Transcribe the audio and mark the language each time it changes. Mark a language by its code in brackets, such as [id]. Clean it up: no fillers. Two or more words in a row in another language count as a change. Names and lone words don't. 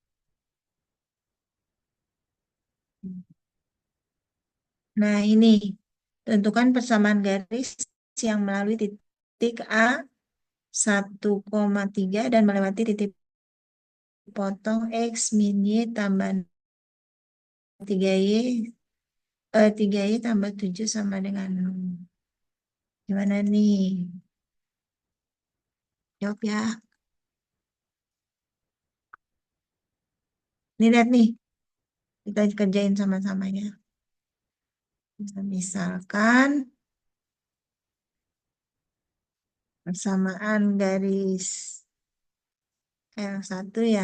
[id] Nah, ini tentukan persamaan garis yang melalui titik A 1,3 dan melewati titik potong X min Y tambah 3Y 3Y tambah 7 sama dengan 0. Gimana nih? Jawab ya. Nih lihat nih, kita kerjain sama-sama ya. Misalkan persamaan garis L1 ya.